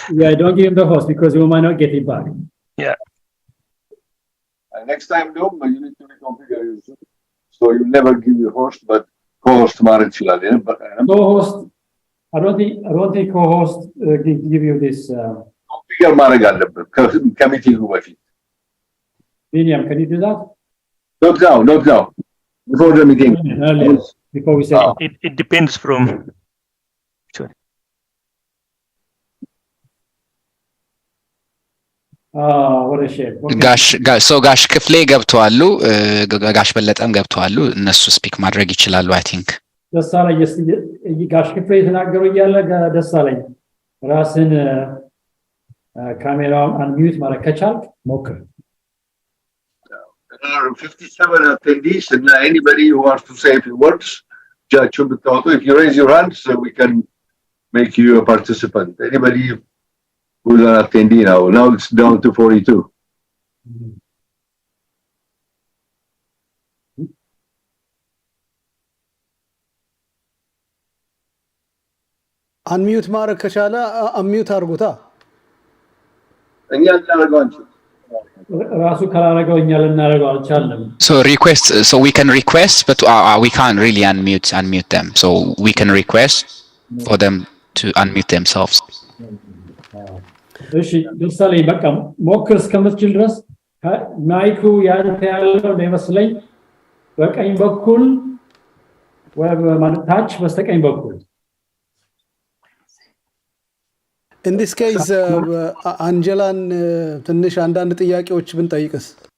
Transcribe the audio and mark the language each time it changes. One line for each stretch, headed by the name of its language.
English: Yeah, don't give him the host because we might not get it back. Yeah. Next time, no, you need to reconfigure your Zoom. So you never give your host, but co-host Marichila. Co-host. I don't think co-host can give you this.
Amharic: Configure ማድረግ አለበት ከሚቲንጉ በፊት.
English: William, can you do that? Not now. Before the meeting. Before we say it depends from. what a shame.
Amharic: ጋሽ ክፍሌ ገብተዋሉ ጋሽ በለጠም ገብተዋሉ እነሱ ስፒክ ማድረግ ይችላሉ
English: I think.
Amharic: ደሳለኝ ጋሽ ክፍሌ የተናገሩ እያለ ደሳለኝ ራስን ካሜራውን አንሚዩት ማድረግ ከቻልክ ሞክር
English: There are 57 attendees and anybody who wants to say a few words if you raise your hand so we can make you a participant. Anybody who's an attendee now it's down to 42.
Amharic: አንሚዩት ማድረግ ከቻለ አንሚዩት አድርጉታ እኛ እናደርገው አንቺ ራሱ ካላረገው እኛ ልናረገው አልቻለም
English: So request, so we can request, but we can't really unmute them. So we can request for them to unmute themselves.
Amharic: እሺ ደሳሌ በቃ ሞክር እስከምትችል ድረስ ማይኩ ያንተ ያለው ነው ይመስለኝ በቀኝ በኩል ወይ ማለት ታች በስተቀኝ በኩል
English: In this case
Amharic: አንጀላን ትንሽ አንዳንድ ጥያቄዎች ብንጠይቅስ